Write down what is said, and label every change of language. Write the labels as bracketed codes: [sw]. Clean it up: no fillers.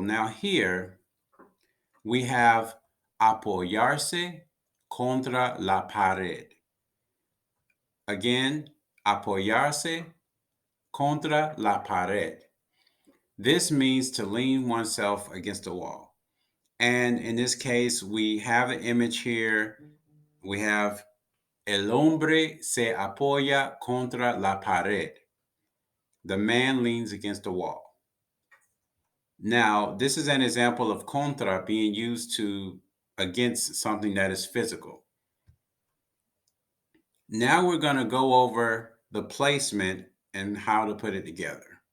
[en] Now here we have [es] apoyarse contra la pared. Again, apoyarse contra la pared. [en] This means to lean oneself against a wall. And in this case, we have an image here. We have [es] el hombre se apoya contra la pared. [en] The man leans against a wall. Now, this is an example of contra being used to against something that is physical. Now we're going to go over the placement and how to put it together.